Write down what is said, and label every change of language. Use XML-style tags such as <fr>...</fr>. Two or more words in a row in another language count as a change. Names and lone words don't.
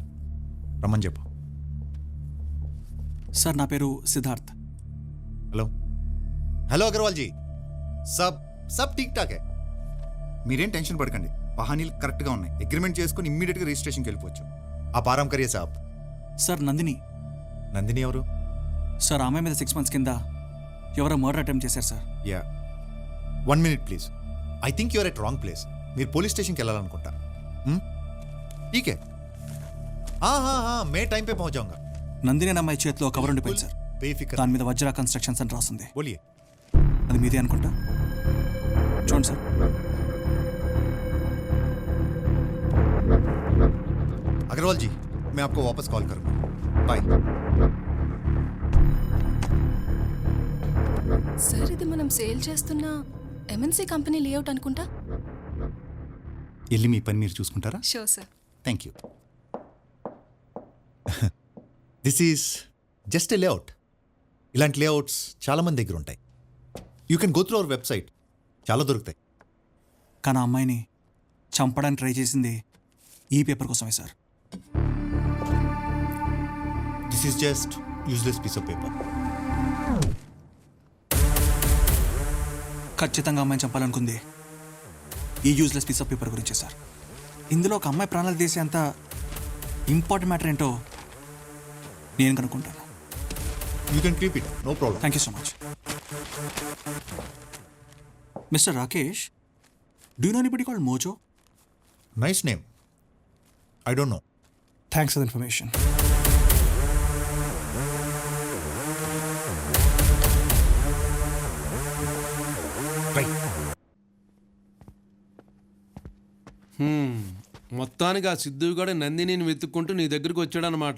<te>రమ్మని చెప్పు. సార్, నా పేరు సిద్ధార్థ్.</te> <en>hello hello</en> <hi>అగర్వాల్ జీ, सब ठीक ठाक है.</hi> <te>మీరేం టెన్షన్ పడకండి, పహానీలు కరెక్ట్గా ఉన్నాయి. అగ్రిమెంట్ చేసుకుని ఇమ్మీడియట్గా రిజిస్ట్రేషన్కి వెళ్ళిపోవచ్చు.</te> <hi>आ आराम करिये साब.</hi> <te>సార్, నందిని. నందిని ఎవరు? సార్, ఆమె మీద 6 months కింద ఎవరో మర్డర్ అటెంప్ట్ చేశారు సార్.</te> <en>ya, 1 minute please. I think you're at wrong place.</en> <te>మీరు పోలీస్ స్టేషన్కి వెళ్ళాలనుకుంటా.</te> <hi>ठीक है, हाँ मैं टाइम पे पहुंच जाऊंगा.</hi> <te>నందిని అనే అమ్మాయి చేతిలో కవర్ ఉండిపోయింది సార్. బేఫికర్. దాని మీద వజ్రా కన్స్ట్రక్షన్స్ అని రాస్తుంది. बोलिए. అది మీదే అనుకుంటా. చూడండి సార్.</te> <hi>अग्रवाल जी, मैं आपको वापस कॉल करूंगा. बाय.</hi> <te>సార్, ఇది మనం సేల్ చేస్తున్న</te> <en>MNC company layout</en> <te>అనుకుంటా. వెళ్ళి మీ పని మీరు చూసుకుంటారా?</te> <en>sure sir. thank you. this is just a layout.</en> <te>ఇలాంటి లేఅవుట్స్ చాలామంది దగ్గర ఉంటాయి.</te> <en>you can go through our website, చాలా దొరుకుతాయి.</en> <te>కానీ ఆ అమ్మాయిని చంపడానికి ట్రై చేసింది ఈ పేపర్ కోసమే సార్.</te> <en>this is just useless piece of paper.</en> <te>ఖచ్చితంగా అమ్మాయిని చంపాలనుకుంది ఈ</te> <en>useless piece of paper</en> <te>గురించే సార్. ఇందులో ఒక అమ్మాయి ప్రాణాలు తీసే అంత</te> <en>important matter</en> <te>ఏంటో నేను కనుక్కుంటాను.</te> <en>you can keep it, no problem. thank you so much. Mister Rakesh, do you know anybody called Mojo? nice name. I don't know. thanks for the information.</en> <te>మొత్తానికి ఆ సిద్ధు కూడా నందినిని వెతుక్కుంటూ నీ దగ్గరికి వచ్చాడనమాట.</te>